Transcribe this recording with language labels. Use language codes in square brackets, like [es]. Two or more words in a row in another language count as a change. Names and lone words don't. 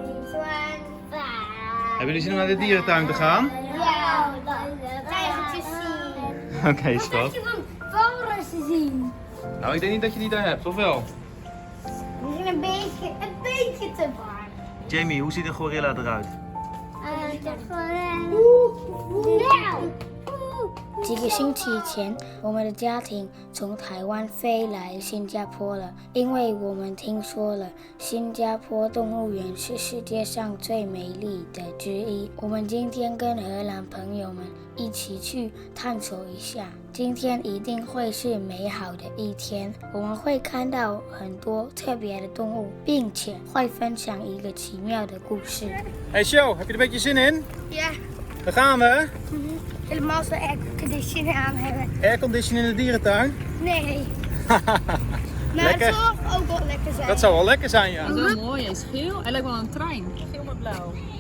[nl] Hebben jullie zin om naar de dierentuin te gaan? Ja, tijgertjes zien. Oké, schat. Wat je van walrussen zien? Nou, ik denk niet dat je die daar hebt, of wel? Die zijn een beetje te warm. Jamie, hoe ziet een gorilla eruit? [zh] 几个星期以前，我们的家庭从台湾飞来新加坡了，因为我们听说了新加坡动物园是世界上最美丽的之一。我们今天跟荷兰朋友们一起去探索一下，今天一定会是美好的一天。我们会看到很多特别的动物，并且会分享一个奇妙的故事。 [nl] Hey Show, heb je er een beetje zin in? Ja, Daar gaan we. helemaal als we aircondition aan hebben. Aircondition in de dierentuin. Nee. Nou, Lekker. dat zal ook wel lekker zijn. Dat zou wel lekker zijn, ja. Dat is wel mooi, hij is geel. Hij lijkt wel een trein. Geel met blauw.